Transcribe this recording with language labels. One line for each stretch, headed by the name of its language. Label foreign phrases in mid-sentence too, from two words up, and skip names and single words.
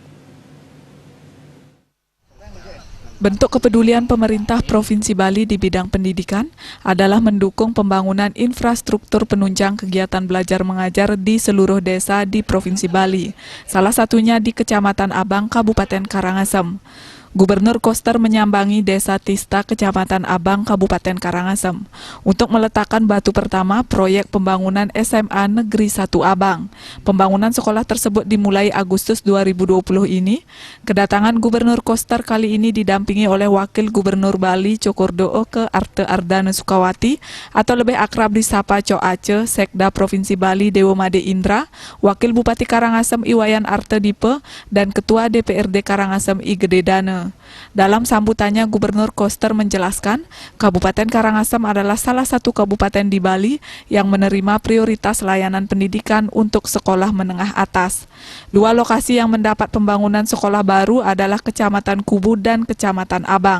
Indonesian: Bentuk kepedulian pemerintah Provinsi Bali di bidang pendidikan adalah mendukung pembangunan infrastruktur penunjang kegiatan belajar mengajar di seluruh desa di Provinsi Bali, salah satunya di Kecamatan Abang, Kabupaten Karangasem. Gubernur Koster menyambangi Desa Tista, Kecamatan Abang, Kabupaten Karangasem, untuk meletakkan batu pertama proyek pembangunan SMA Negeri 1 Abang. Pembangunan sekolah tersebut dimulai Agustus 2020 ini. Kedatangan Gubernur Koster kali ini didampingi oleh Wakil Gubernur Bali Cokordoo ke Arte Ardana Sukawati, atau lebih akrab disapa Co Aceh, Sekda Provinsi Bali Dewo Made Indra, Wakil Bupati Karangasem Iwayan Arte Dipe, dan Ketua DPRD Karangasem I Gede Dane. Dalam sambutannya, Gubernur Koster menjelaskan, Kabupaten Karangasem adalah salah satu kabupaten di Bali yang menerima prioritas layanan pendidikan untuk sekolah menengah atas. Dua lokasi yang mendapat pembangunan sekolah baru adalah Kecamatan Kubu dan Kecamatan Abang.